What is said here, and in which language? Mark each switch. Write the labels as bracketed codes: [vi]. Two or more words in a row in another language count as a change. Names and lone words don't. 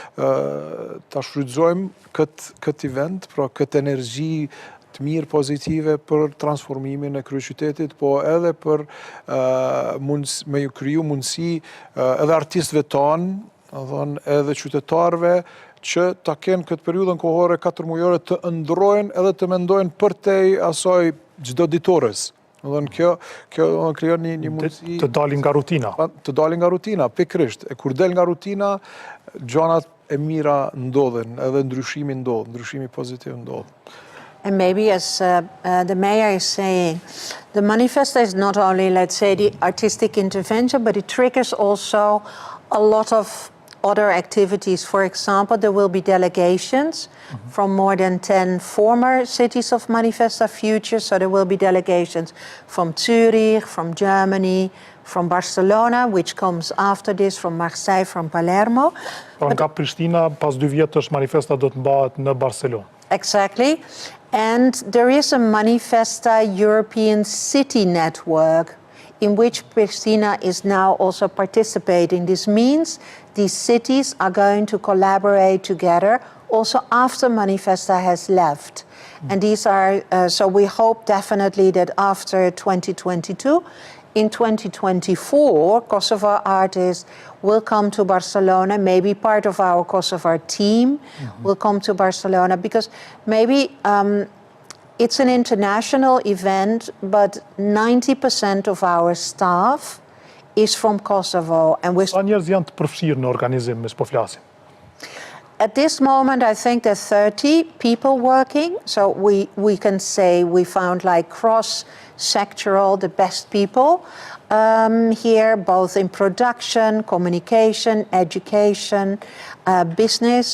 [sq] ta shfrytëzojmë këtë event, pra këtë energji të mirë pozitive për transformimin e kryeqytetit, po edhe për me ju kriju mundësi edhe artistëve tanë, edhe qytetarëve, që ta kenë këtë periudhën kohore 4 mujore të ndrojnë edhe të mendojnë përtej asaj çdo ditores. Kjo krijon një mundësi të dalin nga rutina. Të dalin nga rutina, pikërisht. E kur del nga rutina, gjanat e mira ndodhen, edhe ndryshimi pozitiv ndodh. [en] And maybe as the mayor is saying, the manifesta is not only, let's say, the artistic intervention, but it triggers also a lot of other activities. For example, there will be delegations from more than 10 former cities of Manifesta Future. So there will be delegations from Zurich, from Germany, from Barcelona, which comes after this, from Marseille, from Palermo. [sq] Nga Prishtina, pas 2 vjetësh Manifesta do të mbahet në Barcelonë. [en] Exactly. And there is a Manifesta European City Network in which Prishtina is now also participating. This means these cities are going to collaborate together also after Manifesta has left. And these are, so we hope definitely that after 2022, in 2024, Kosovo artists will come to Barcelona. Maybe part of our Kosovo team will come to Barcelona, because maybe it's an international event, but 90% of our staff is from Kosovo. And [sq] Sa njerëz janë të përfshirë në organizim, mes po flasim? [en] At this moment, I think there are 30 people working. So we can say we found like cross-sectoral, the best people. here, both in production, communication, education, business.